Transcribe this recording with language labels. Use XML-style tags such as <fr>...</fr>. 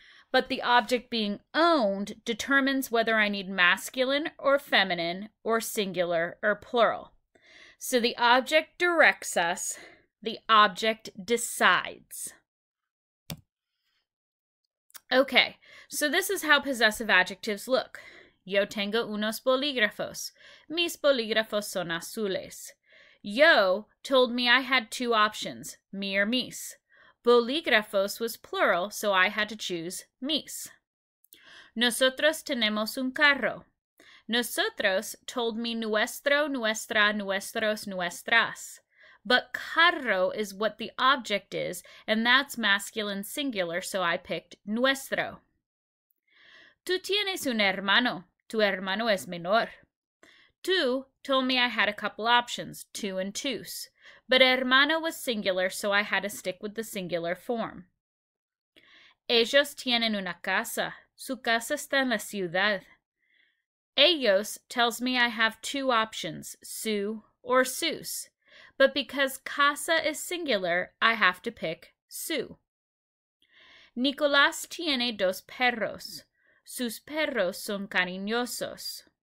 <en>But the object being owned determines whether I need masculine or feminine or singular or plural. So the object directs us, the object decides. Okay, so this is how possessive adjectives look.</en> <es>Yo tengo unos bolígrafos. Mis bolígrafos son azules.</es> <en>Yo told me I had two options, me or mis. Bolígrafos was plural, so I had to choose mis.</en> <es>Nosotros tenemos un carro. Nosotros</es> <en>told me</en> <es>nuestro, nuestra, nuestros, nuestras.</es> <en>But carro is what the object is, and that's masculine singular, so I picked nuestro.</en> <es>Tú tienes un hermano. Tu hermano es menor. Tu</es> <en>told me I had a couple options,</en> <es>tu and tus.</es> <en>But hermano was singular, so I had to stick with the singular form.</en> <es>Ellos tienen una casa. Su casa está en la ciudad.</es> <en>Ellos tells me I have two options, su or sus. But because casa is singular, I have to pick su.</en> <es>Nicolás tiene dos perros. Sus perros son cariñosos.</es>